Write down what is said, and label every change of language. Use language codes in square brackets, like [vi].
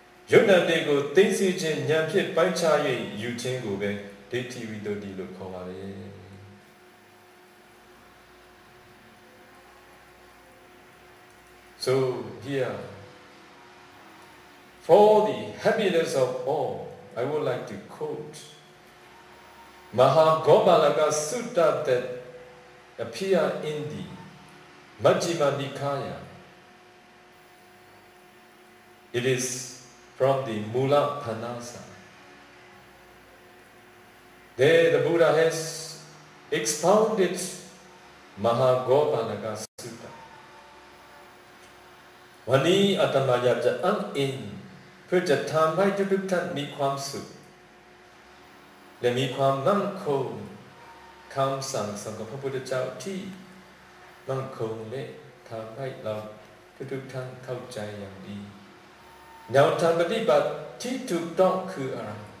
[my] ယုတ်တန်တွေကိုသိသိချင်းဉာဏ်ဖြင့်ပိုင်းခြား၍ယူခြင်းကိုပဲဒိဋ္ဌိဝိသုဒ္ဓိလို့ခေါ်ပါတယ် [en] So here, for the happiness of all, I would like to quote Mahagopalaka Sutta that appear in the Majjhima Nikaya. It is from the Mula Panasa. There the Buddha has expounded Mahagopalaka Sutta. [th] วันนี้อาตมาอยากจะอ้างอิงเพื่อจะทำให้ทุกท่านมีความสุขและมีความมั่นคงคำสั่งสอนของพระพุทธเจ้าที่มั่นคงและทำให้เราทุกท่านเข้าใจอย่างดีแนวทางปฏิบัติที่ถูกต้องคืออะไร